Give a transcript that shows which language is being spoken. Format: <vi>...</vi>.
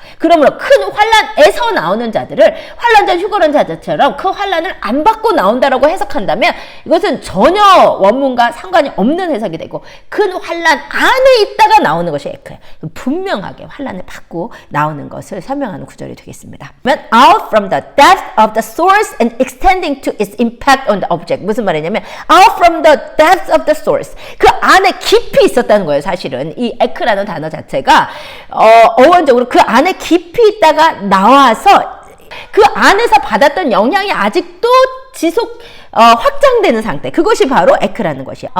<ko>그러므로 큰 환란에서 나오는 자들을 환란전 휴거론 자들처럼 그 환란을 안 받고 나온다라고 해석한다면 이것은 전혀 원문과 상관이 없는 해석이 되고 큰 환란 안에 있다가 나오는 것이 에크예요. 분명하게 환란을 받고 나오는 것을 설명하는 구절이 되겠습니다.</ko> <en>Out from the depth of the source and extending to its impact on the object.</en> <ko>무슨 말이냐면</ko> <en>out from the depth of the source,</en> <ko>그 안에 깊이 있었다는 거예요. 사실은 이 에크라는 단어 자체가 어원적으로 그 안에 깊이 있다가 나와서 그 안에서 받았던 영향이 아직도 확장되는 상태, 그것이 바로 에크라는 것이에요.</ko>